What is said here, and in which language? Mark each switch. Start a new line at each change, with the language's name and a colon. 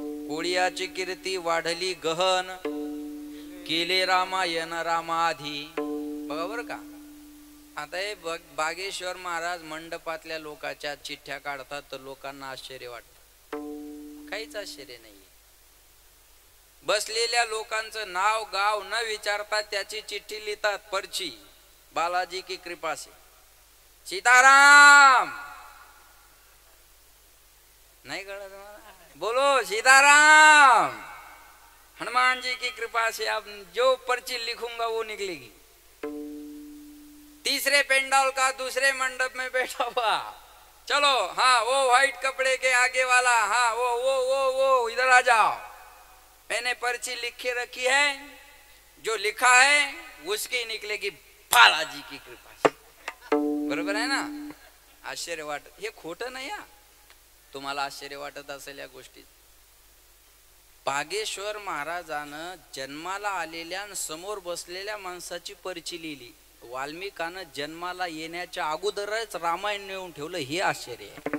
Marathi: कोळियाची कीर्ती वाढली गहन, केले रामायण रामाधी. बघा बरं का, आता हे बागेश्वर महाराज मंडपातल्या लोकांच्या चिठ्ठ्या काढतात तर लोकांना आश्चर्य वाटतं. काहीच आश्चर्य नाही. बसलेल्या लोकांचं नाव गाव न विचारता त्याची चिठ्ठी लिहितात.
Hindi: पर्ची, बालाजी की कृपा से सीताराम.
Marathi: नहीं कळत मला?
Hindi: बोलो सीताराम. हनुमान जी की कृपा से आप जो पर्ची लिखूंगा वो निकलेगी. तीसरे पेंडाल का दूसरे मंडप में बैठा हुआ, चलो हाँ वो व्हाइट कपड़े के आगे वाला, हाँ वो इधर आ जाओ. मैंने पर्ची लिख के रखी है, जो लिखा है उसकी निकलेगी बालाजी की कृपा से.
Marathi: बरोबर आहे ना? आश्चर्य वाटत, हे खोटं नाही. तुम्हाला आश्चर्य वाटत असेल या गोष्टीत. बागेश्वर महाराजानं जन्माला आलेल्या समोर बसलेल्या माणसाची पर्ची लिहिली. वाल्मिकानं जन्माला येण्याच्या अगोदरच रामायण नेऊन ठेवलं. हे आश्चर्य आहे.